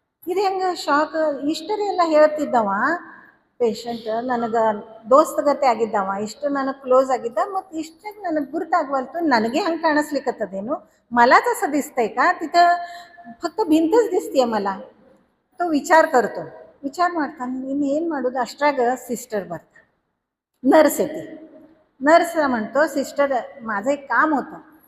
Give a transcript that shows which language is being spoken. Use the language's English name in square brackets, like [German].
[Kannada] ಇದು ಹೆಂಗೆ ಶಾಕ್, ಇಷ್ಟರಿ ಎಲ್ಲ ಹೇಳ್ತಿದ್ದವ ಪೇಷಂಟ್, ನನಗೆ ದೋಸ್ತಗತೆ ಆಗಿದ್ದವ, ಇಷ್ಟು ನನಗೆ ಕ್ಲೋಸ್ ಆಗಿದ್ದ, ಮತ್ತು ಇಷ್ಟಾಗಿ ನನಗೆ ಗುರುತಾಗವಲ್ತು, ನನಗೆ ಹಂಗೆ ಕಾಣಿಸ್ಲಿಕ್ಕತ್ತದೇನು, [Marathi] मलाच असं दिसतंय का, तिथं फक्त भिंतच दिसतीये मला. तो विचार ಮಾಡ್ತಾನೆ. [Kannada] ನೀನು ಏನು ಮಾಡೋದು, ಅಷ್ಟ್ರಾಗ ಸಿಸ್ಟರ್ ಬರ್ತಾರೆ, [Marathi] नर्स येते. नर्सला म्हणतो, सिस्टर माझं एक काम होतं.